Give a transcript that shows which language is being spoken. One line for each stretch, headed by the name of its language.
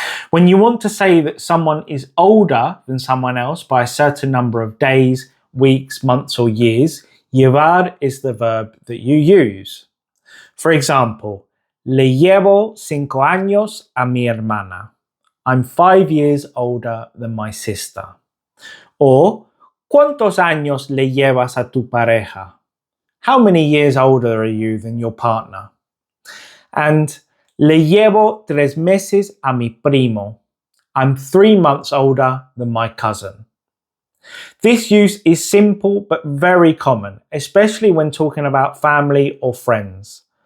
English: When you want to say that someone is older than someone else by a certain number of days, weeks, months or years, llevar is the verb that you use. For example,
Spanish: le llevo 5 años a mi hermana.
English: I'm 5 years older than my sister. Or,
Spanish: ¿cuántos años le llevas a tu pareja?
English: How many years older are you than your partner? And
Spanish: le llevo 3 meses a mi primo.
English: I'm 3 months older than my cousin. This use is simple but very common, especially when talking about family or friends.